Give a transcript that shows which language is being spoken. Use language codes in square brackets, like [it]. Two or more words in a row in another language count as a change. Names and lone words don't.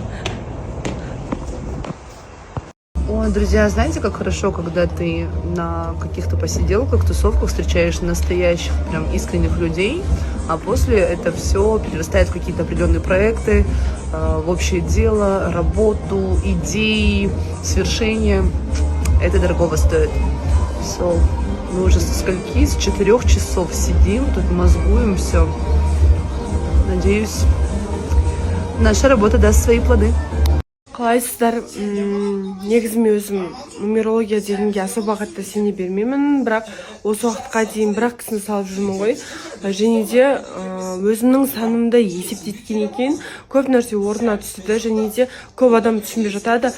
[ru] Ой, друзья, знаете, как хорошо, когда ты на каких-то посиделках, тусовках встречаешь настоящих, прям искренних людей, а после это все перерастает в какие-то определенные проекты, в общее дело, работу, идеи, свершения. Это дорогого стоит. Мы уже со скольки? С 4 часов сидим, тут мозгуем все. Надеюсь, наша работа даст свои плоды. [kk] Қалайсыздар, негізі мен өзім нумерология дегенге особо қатты сене бермеймін, бірақ осы уақытқа дейін бір-ақ кісіні салып жүрмін ғой. Және де өзімнің санымды есептеткен екен, көп нәрсе орнына түсті, және де көп адам түсінбей жатады.